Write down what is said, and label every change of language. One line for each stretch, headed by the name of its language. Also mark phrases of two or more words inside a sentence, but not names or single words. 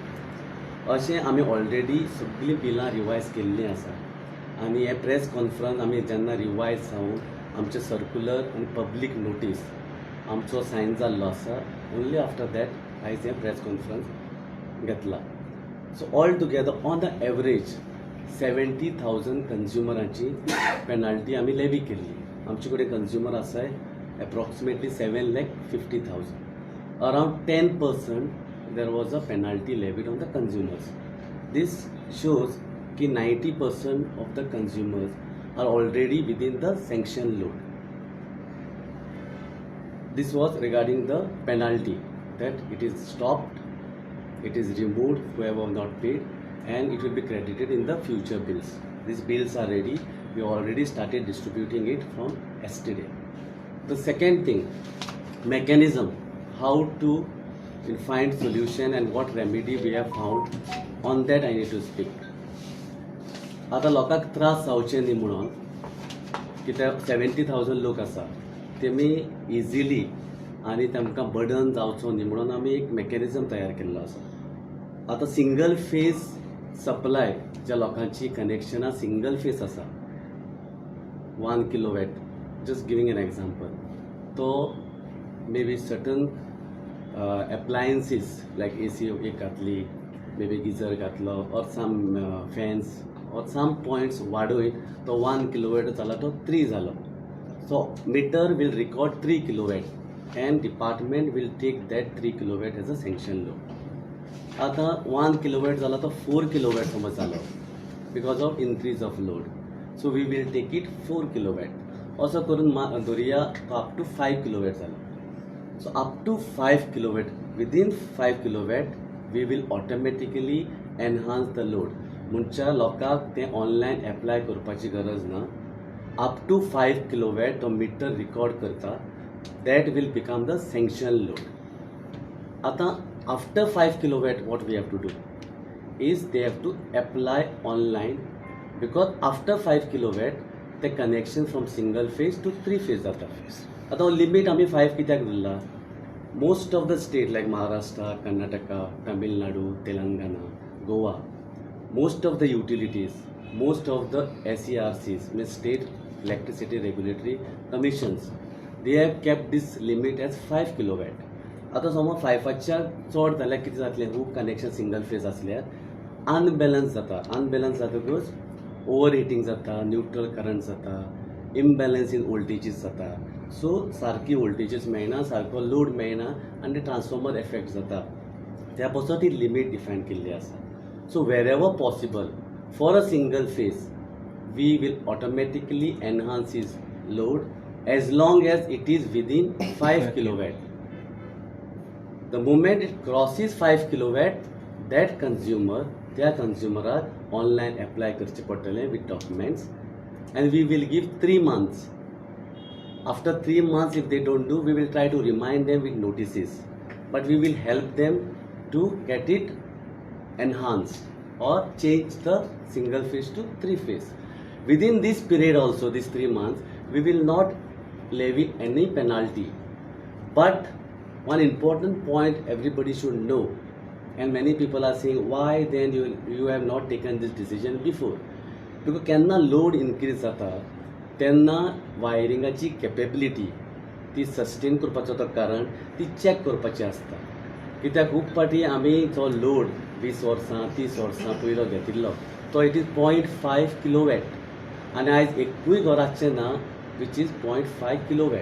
Konkani: अशें आमी ऑलरेडी सगळीं बिलां रिवायज केल्लीं आसा आनी हे
English: press conference
Konkani: आमी जेन्ना रिवायज जावन आमचे सर्क्युलर आनी
English: public notice
Konkani: आमचो सायन जाल्लो आसा,
English: only after that
Konkani: आयज हें
English: press conference
Konkani: घेतला.
English: so all together on the average
Konkani: 70,000 कंज्युमरांची पेनाल्टी आमी लेवी केल्ली. आमचे कडेन कंज्युमर आसाय एप्रॉक्सिमेटली 7,50,000.
English: अरावंड 10% there was a penalty levied on the consumers. This shows कि 90% of the consumers are already within the sanction load. This was regarding the penalty, that it is stopped, it is removed, whoever not paid, and it will be credited in the future bills. These bills are ready. We already started distributing it from yesterday. The second thing, mechanism, how to find solution and what remedy we have found, on that I need to speak.
Konkani: आता लोकांक त्रास जावचे न्ही म्हणून कित्याक 70,000 लोक आसा तेमी इजिली आनी तांकां बर्डन जावचो न्ही म्हणून आमी एक मेकॅनिझम तयार केल्लो आसा. आता
English: single phase supply
Konkani: ज्या लोकांची कनेक्शनां
English: single phase
Konkani: आसा 1 किलोवॅट,
English: just giving an example,
Konkani: तो
English: may be certain appliances like AC
Konkani: एक घातली,
English: maybe geyser घातलो, or some fans or some points
Konkani: वाडोवन तो 1 kilowatt जाला तो 3 जालो.
English: So meter will record 3 kilowatt and department will take that 3 kilowatt as a sanction load.
Konkani: आता 1 kilowatt जाला तो 4 kilowatt समज जालो
English: because of increase of load. So we will take it 4 kilowatt.
Konkani: असो करून धरुया
English: up to 5 kilowatt
Konkani: जालो.
English: So up to 5 kilowatt, within 5 kilowatt we will automatically enhance the load.
Konkani: म्हणच्या लोकांक ते
English: online apply
Konkani: करपाची गरज ना.
English: up to 5 kilowatt
Konkani: तो
English: meter record
Konkani: करता,
English: that will become the sanction load. आता after 5 kilowatt what we have to do is they have to apply online, because after 5 kilowatt the connection from single phase to 3 phase जाता.
Konkani: आता लिमिट आमी 5 कित्याक दिला?
English: मोस्ट ऑफ द स्टेट लायक महाराष्ट्र, कर्नाटका, तमिळनाडू, तेलंगणा, गोवा, most of the utilities, most of the SERCs, means State Electricity Regulatory Commissions, they have kept this limit as 5 kilowatt.
Konkani: आता समज 5च्या चड जाल्यार कितें जातलें? हूक
English: connection single phase
Konkani: आसल्यार अनबॅलन्स जाता. अनबॅलन्स जातकच
English: over heating
Konkani: जाता,
English: neutral current
Konkani: जाता,
English: imbalance in voltages
Konkani: जाता. सो सारकी वोल्टेजीस मेळना, सारको लोड मेळना आनी
English: transformer effect
Konkani: जाता. त्या पासून ती लिमीट डिफायन केल्ली आसा.
English: so wherever possible for a single phase we will automatically enhance his load as long as it is within 5 kilowatt. The moment it crosses 5 kilowatt, that consumer,
Konkani: त्या कंज्युमराक
English: online apply
Konkani: करचें पडटलें
English: with documents, and we will give 3 months. After 3 months, if they don't do, we will try to remind them with notices, but we will help them to get it enhanced or change the single phase to 3 phase. Within this period also, these 3 months, we will not levy any penalty. But one important point everybody should know, and many people are saying, why then you have not taken this decision before?
Konkani: Because केन्ना
English: load increase
Konkani: जाता तेन्ना वायरिंगाची कॅपेबिलिटी ती सस्टेन करपाचो तो कारण ती चॅक करपाची आसता. कित्याक खूब फाटी आमी जो लोड 20 वर्सां 30 वर्सां पयलो घेतिल्लो तो
English: it is 0.5 kilowatt
Konkani: आनी आयज एकूय घराचें ना
English: which is 0.5 kilowatt.